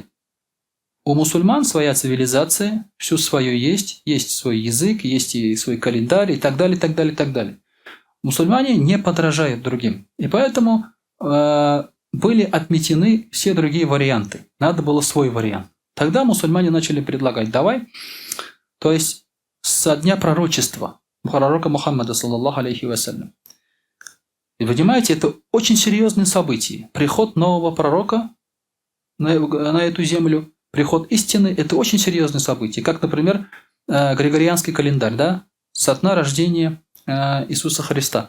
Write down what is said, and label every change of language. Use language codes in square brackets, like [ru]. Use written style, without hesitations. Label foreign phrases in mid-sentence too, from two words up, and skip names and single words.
[ru] У мусульман своя цивилизация, все свое есть свой язык, есть и свой календарь и так далее, и так далее, и так далее. Мусульмане не подражают другим. И поэтому были отметены все другие варианты. Надо было свой вариант. Тогда мусульмане начали предлагать, давай, то есть со дня пророчества пророка Мухаммада, [ar] صلى الله عليه وسلم. [ru] И вы понимаете, это очень серьезное событие. Приход нового пророка на эту землю, приход истины – это очень серьезное событие. Как, например, Григорианский календарь, да? Со дня рождения Иисуса Христа.